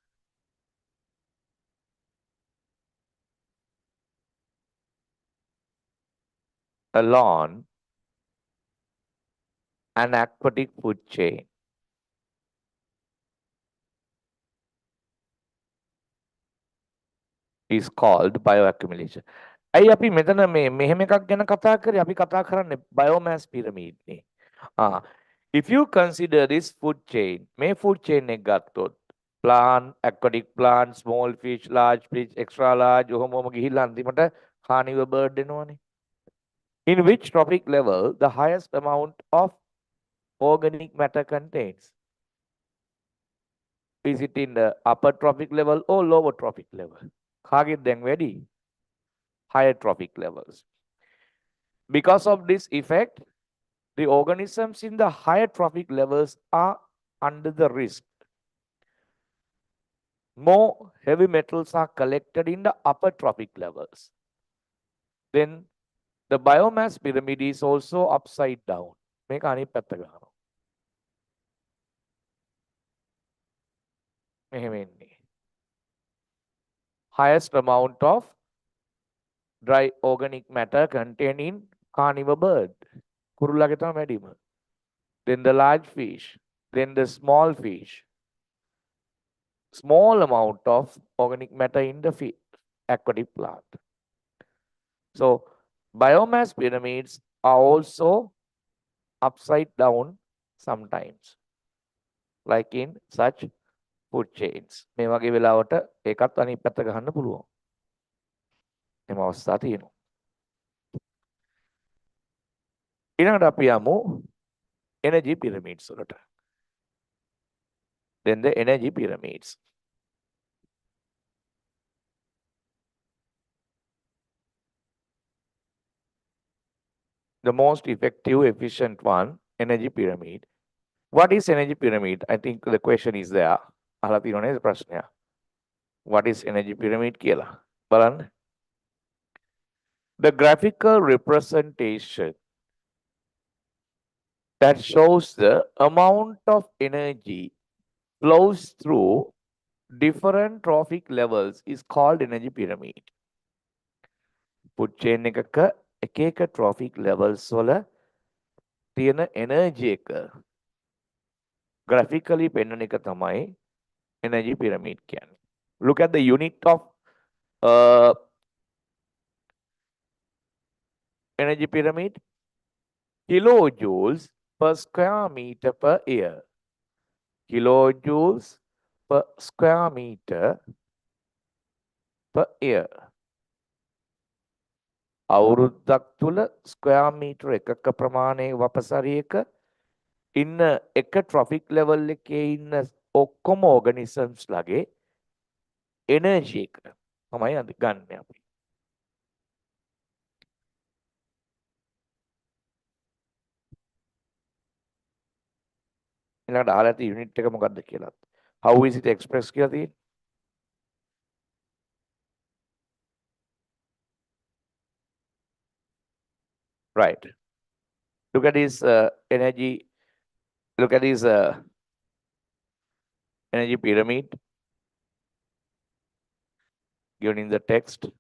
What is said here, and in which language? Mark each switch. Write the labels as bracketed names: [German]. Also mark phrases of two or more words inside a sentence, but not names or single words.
[English] Along an aquatic food chain. Is called bioaccumulation. [Sinhala] ඇයි අපි මෙතන මෙහෙම එකක් ගැන කතා කරේ? අපි කතා කරන්නේ [English] biomass pyramid [Sinhala] නේ. [English] If you consider this food chain, [Sinhala] මේ [English] food chain [Sinhala] එක ගත්තොත් [English] plant, aquatic plant, small fish, large fish, extra large, [Sinhala] ඔහොම ගිහිල්ලා අන්තිමට [English] carnivore bird [Sinhala] එනවනේ. [English] In which trophic level the highest amount of organic matter contains? Is it in the upper trophic level or lower trophic level? [Sinhala] කාගෙත් දැන් වැඩි? [English] Higher trophic levels. Because of this effect, the organisms in the higher trophic levels are under the risk. More heavy metals are collected in the upper trophic levels. Then the biomass pyramid is also upside down. [Sinhala] මේක අනිත් පැත්ත ගන්නවා. මෙහෙම එන්නේ. [English] Highest amount of dry organic matter contained in carnivore bird. [Sinhala] කුරුල්ලාගේ තමයි වැඩිම. [English] Then the large fish. Then the small fish. Small amount of organic matter in the aquatic plant. So biomass pyramids are also upside down sometimes, like in such food chains. [Sinhala] මේ වගේ වෙලාවට ඒකත් අනිත් පැත්ත ගහන්න පුළුවන්. එම අවස්ථා තියෙනවා. ඊළඟට අපි යමු [English] energy pyramids [Sinhala] වලට. [English] Then the energy pyramids. The most effective, efficient one, energy pyramid. What is energy pyramid? I think the question is there. [Sinhala] අහලා තියෙනවනේ ප්‍රශ්නය. [English] What is energy pyramid [Sinhala] කියලා. බලන්න. [English] The graphical representation that shows the amount of energy flows through different trophic levels is called energy pyramid. Food chain [Sinhala] එකක එක එක [English] trophic levels [Sinhala] වල තියෙන energy එක graphically පෙන්වන එක තමයි [English] energy pyramid [Sinhala] කියන්නේ. [English] Look at the unit of energy pyramid. Kilojoules per square meter per year. Kilojoules per square meter per year. [Sinhala] අවුරුද්දක් තුල [English] square meter [Sinhala] එකක ප්‍රමාණයේ වපසරියක ඉන්න එක [English] trophic level [Sinhala] එකේ ඉන්න ඔක්කොම ඕගනිසම්ස් ලගේ එනර්ජි එක තමයි අද ගන්න අපි. ඊළඟට අහලා ඇති යුනිට් එක මොකක්ද කියලා. [English] How is it expressed [Sinhala] කියලා තියෙන්නේ. [English] Right. Look at this energy. Look at this energy pyramid given in the text.